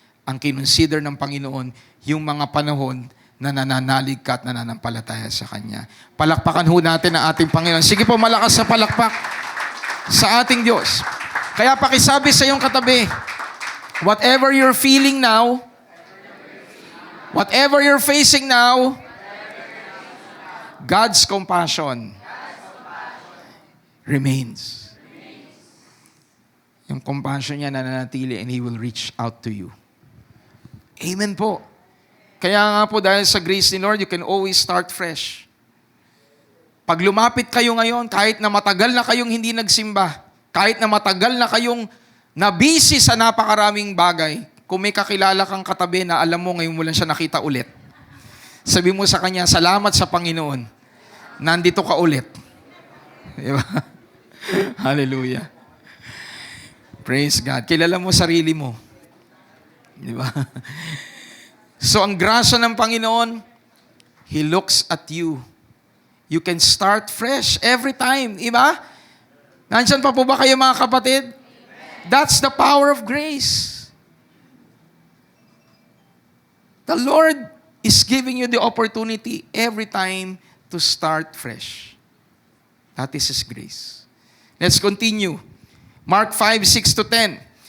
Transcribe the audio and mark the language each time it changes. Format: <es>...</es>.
<tl>Ang kinonsider ng Panginoon, yung mga panahon na nananalig ka at nananampalataya sa Kanya. Palakpakan ho natin ang ating Panginoon. Sige po, malakas sa palakpak sa ating Diyos. Kaya pakisabi sa iyong katabi,</tl> <en>whatever you're feeling now, whatever you're facing now, God's compassion remains.</en> <tl>Yung compassion niya nananatili</tl> <en>and He will reach out to you.</en> <tl>Amen po. Kaya nga po, dahil sa grace ni Lord,</tl> <en>you can always start fresh.</en> <tl>Pag lumapit kayo ngayon, kahit na matagal na kayong hindi nagsimba, kahit na matagal na kayong nabisi sa napakaraming bagay, kung may kakilala kang katabi na alam mo ngayon mo lang siya nakita ulit, sabi mo sa kanya, salamat sa Panginoon, nandito ka ulit.</tl> <en>Diba? Hallelujah. Praise God.</en> <tl>Kilala mo sarili mo. Diba? So, ang grasya ng Panginoon,</tl> <en>He looks at you. You can start fresh every time.</en> <tl>Diba? Nandiyan pa po ba kayo, mga kapatid?</tl> <en>That's the power of grace. The Lord is giving you the opportunity every time to start fresh. That is His grace. Let's continue. Mark 5:6-10.</en>